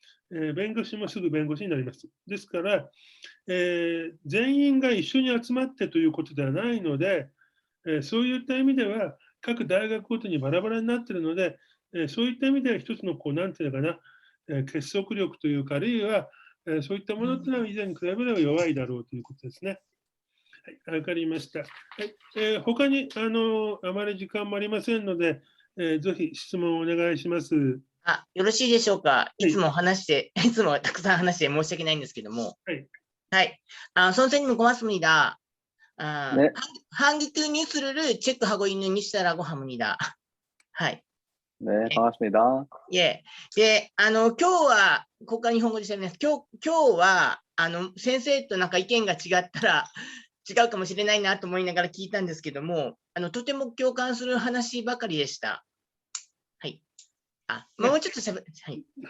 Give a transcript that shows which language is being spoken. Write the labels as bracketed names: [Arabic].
[Japanese] 弁護士もすぐ弁護士になります。ですから、全員が一緒に集まってということではないので、そういった意味では、各大学ごとにバラバラになっているので、そういった意味では一つのなんていうのかな、結束力というか、あるいは、そういったものというのは以前に比べれば弱いだろうということですね。はい、わかりました。はい、他にあまり時間もありませんので、ぜひ質問をお願いします。あ、よろしいでしょうか。いいつも話して、いつもたくさん話して申し訳ないんですけども。はい。 [Korean] はい。선생님 고맙습니다. 네. 한국 뉴스를 체크하고 있는 뉴스라고 합니다. [Japanese] はい。 [Korean] 네, 반갑습니다. 예. [Japanese] 예, 今日は、ここから日本語でしたね。今日は、先生となんか意見が違ったら、違うかもしれないなと思いながら聞いたんですけども、とても共感する話ばかりでした。はい。もうちょっとはい。